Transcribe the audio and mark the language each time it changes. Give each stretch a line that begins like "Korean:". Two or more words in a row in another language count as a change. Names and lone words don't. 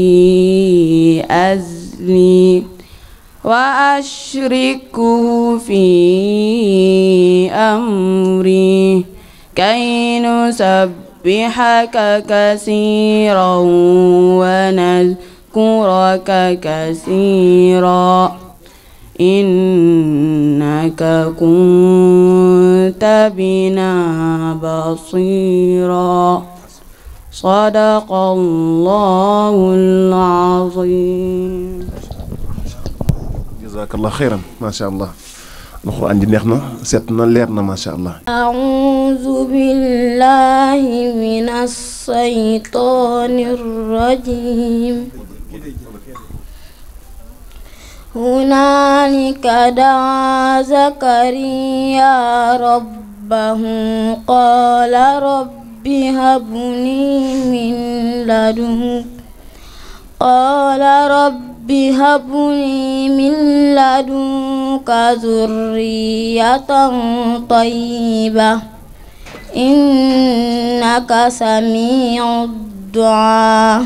Arabic: أزري وأشركه في أمري كي نسبحك كثيرا ونذكرك كثيرا إنك كنت بنا بصيرا. صدق الله العظيم. جزاك الله خيرا. ما شاء الله.
Wolof: القرآن ji neex na set na leer na
Arabic: ما شاء الله. أعوذ بالله من الشيطان الرجيم. هنالك دعا زكريا ربه قال رب هب لي من لدنك ذرية طيبة إنك سميع الدعاء.